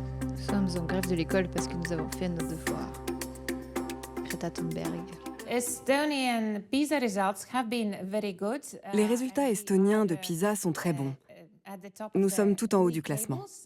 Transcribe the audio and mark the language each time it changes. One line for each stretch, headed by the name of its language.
French: Nous sommes en grève de l'école parce que nous avons fait nos devoirs. Greta Thunberg.
English: Estonian PISA results have been very good.
French: Les résultats estoniens de PISA sont très bons. Nous sommes tout en haut du classement.